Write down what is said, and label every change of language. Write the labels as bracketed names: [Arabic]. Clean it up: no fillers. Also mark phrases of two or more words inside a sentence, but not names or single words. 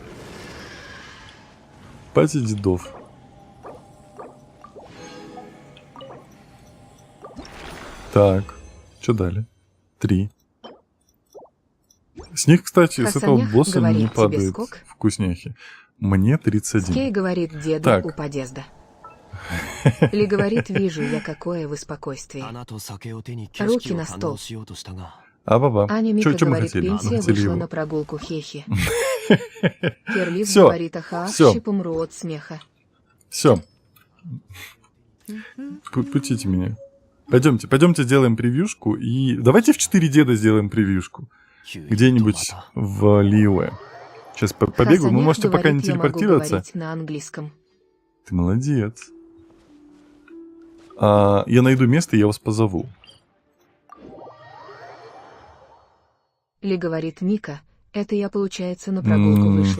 [Russian] Пати дедов. Так, что дали? 3. С них, кстати, с этого Хасанях босса говорит, не тебе падает скок? вкусняхи. Мне 31. Скей говорит, деду Так. у подъезда. Ли говорит, вижу я, какое вы спокойствие. [Japanese] 花と酒を手に景色を堪能しようとしたが [Russian] А-ба-ба. Аня Мика Чё мы говорит, хотели? Мы пенсия хотели вышла его. на прогулку хехи. Керлив Всё, говорит, ага, всё. помру от смеха. Все. Пустите меня. Пойдемте сделаем превьюшку. И давайте в 4 деда сделаем превьюшку. [Japanese] ヒューイとま [Russian] Где-нибудь [Japanese] た [Russian] в Лиуэ. Сейчас побегу. Вы Хасанях можете пока не говорит, я могу телепортироваться. говорить на английском. Ты молодец. Я найду место, и я вас позову. Ли говорит, Мика, это я, получается, на прогулку вышла.